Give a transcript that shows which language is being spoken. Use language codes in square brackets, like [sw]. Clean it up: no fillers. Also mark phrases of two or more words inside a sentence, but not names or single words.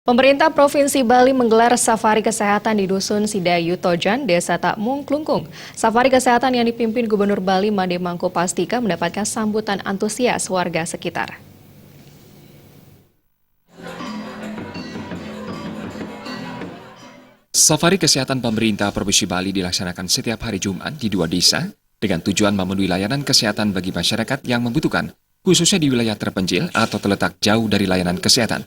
[id] Pemerintah Provinsi Bali menggelar safari kesehatan di Dusun Sidayu Tojan, Desa Takmung, Klungkung. Safari kesehatan yang dipimpin Gubernur Bali Made Mangkupastika mendapatkan sambutan antusias warga sekitar. Safari kesehatan pemerintah Provinsi Bali dilaksanakan setiap hari Jumat di 2 desa dengan tujuan memenuhi layanan kesehatan bagi masyarakat yang membutuhkan, khususnya di wilayah terpencil atau terletak jauh dari layanan kesehatan.